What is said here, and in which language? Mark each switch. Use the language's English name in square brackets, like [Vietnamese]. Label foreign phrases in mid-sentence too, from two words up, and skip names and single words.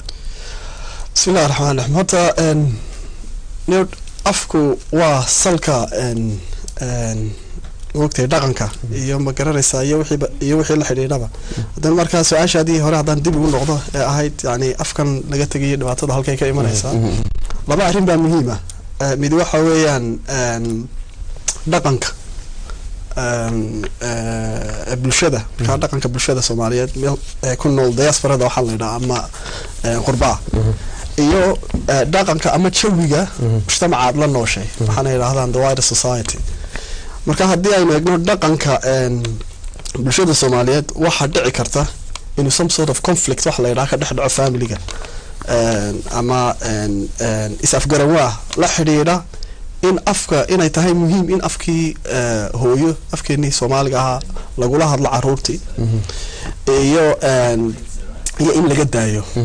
[Somali] bismillaahir rahmaanir rahiim horta afku waa salka waqti dhaqanka iyo ma garanaysaa iyo wixii la xiriiraba hadan marka su'aashaadii hore hadan dib ugu noqdo ee ahayd yani afkan laga tagay dhibaatada halkay ka imanaysaa laba arrin baa muhiim ah mid waxa weeyaan dhaqanka bulshada ka dhaqanka bulshada Soomaaliyeed ku nool diasporada waxa la yiraahdaa ama qurbaa iyo dhaqanka ama jawiga mujtamacaad la nooshay waxaana yiraahdaan [English] the wider society [Somali] marka haddii aynu eegno dhaqanka bulshada Soomaaliyeed waxa dhici karta in [English] some sort of conflict [Somali] wax la yiraahdo ka dhex dhaco family-ga ama is-afgarawaa la xiriira in afka inay tahay muhiim in afkii hooyo afkeenii Soomaaliga ahaa lagula hadlo caruurtii iyo in laga daayo